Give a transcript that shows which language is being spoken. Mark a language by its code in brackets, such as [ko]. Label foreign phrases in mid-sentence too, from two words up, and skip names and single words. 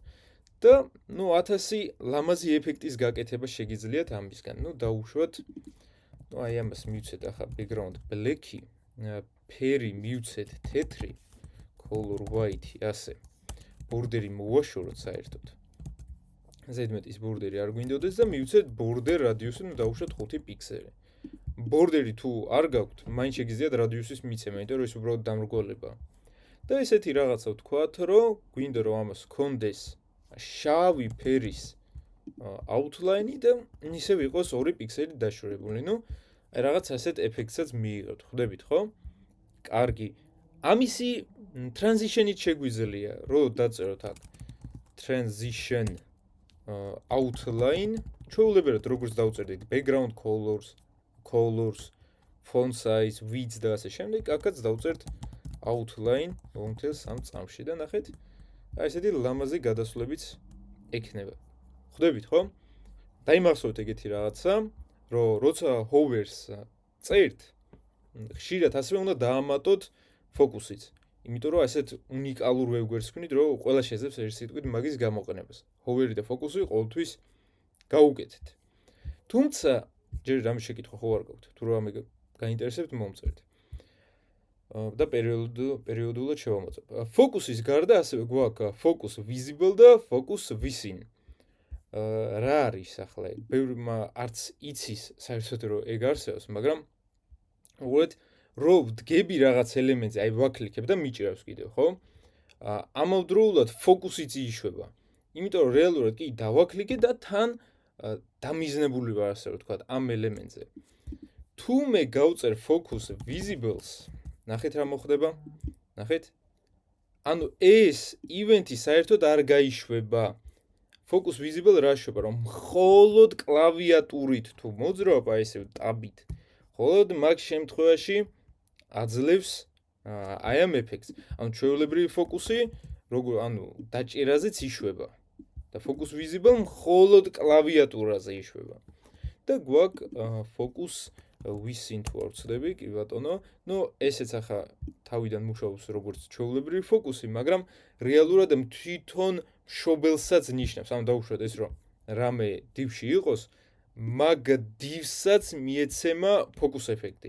[ka] და ნუ 1000 ლამაზი ეფექტის გაკეთება შეგიძლიათ ამისგან. ნუ დავუშვათ, ნუ აი ამას მივცეთ ახლა [en] background black-ი, [ka] ფერი მივცეთ თეთრი, [en] color white-ი, [ka] ასე. ბორდერი მოვაშოროთ საერთოდ. ზედმეტის ბორდერი არ გვინდოდეს და მივცეთ [en] border radius-ი, [ka] ნუ დავუშვათ 5 პიქსელი. ბორდერი თუ არ გაქვთ, მაინც შეგიძლიათ radius-ის მიცემა, იმიტომ რომ ეს უბრალოდ დამრგვალებაა. და ესეთი რაღაცა ვთქვათ, რომ გვინდა რომ ამას ჰქონდეს შავი ფერის outline-ი და ისევ იყოს 2 პიქსელი დაშორებული. ნუ აი რაღაც ასეთ ეფექტსაც მიიღებთ, ხვდებით, ხო? კარგი. ამისი transition-ით შეგვიძლია, რომ დაწეროთ აქ [en] transition outline, [ka] ჩვეულებრივად როგორც დავწერდით [en] background colors, font size, width [ka] და ასე შემდეგ, აქაც დავწერთ outline მომთელს ამ წამში და ნახეთ, აი ესეთი ლამაზი გადასვლებიც ექნება. ხვდებით, ხო? დაიმახსოვრეთ ეგეთი რაღაცა, რომ როცა hover-ს წერთ, ხშირად ასევე უნდა დაამატოთ ფოკუსიც. იმიტომ რომ ასეთ უნიკალურ ვებგვერდს ვქნით, რომ ყველა შეძლებს ერთ სიტყვით მაგის გამოყენებას. hover-ი და ფოკუსი ყოველთვის გაუკეთეთ. თუმცა ჯერ რამე შეკითხვა ხო არ გაქვთ, თუ რამე გაინტერესებთ მომწერთ. და პერიოდულად შევამოწებ. ფოკუსის გარდა ასევე გვაქვს [en] focus visible [ka] და [en] focus within. [ka] რა არის ახლა? ბევრმა არც იცის საერთოდ რომ ეგ არსებობს, მაგრამ უბრალოდ რომ ვდგები რაღაც ელემენტზე, აი ვაკლიკებ და მიჭირავს კიდევ, ხო? ამავდროულად ფოკუსიც იშვება. იმიტომ რომ რეალურად კი დავაკლიკე და თან დამიზნებული ვარ, ასე რომ ვთქვათ, ამ ელემენტზე. თუ მე გავწერ [en] focus visible-ს, [ka] ნახეთ რა მოხდება? ნახეთ? ანუ ეს ივენთი საერთოდ არ გაიშვება. [en] focus visible [ka] რა შვება, რომ მხოლოდ კლავიატურით თუ მოძრაობ აი ესე ტაბით, მხოლოდ მაგ შემთხვევაში აძლევს აი ამ ეფექტს. ანუ ჩვეულებრივი ფოკუსი, როგორ ანუ დაჭერაზეც იშვება. და [en] focus visible [ka] მხოლოდ კლავიატურაზე იშვება. და გვაქვს [en] focus within [ka] თუ არ ვცდები, კი ბატონო. ნუ ესეც ახლა თავიდან მუშაობს როგორც ჩვეულებრივი ფოკუსი, მაგრამ რეალურად თვითონ მშობელსაც ნიშნავს. ანუ დავუშვათ ეს რომ რამე დივში იყოს, მაგ დივსაც მიეცემა focus ეფექტი.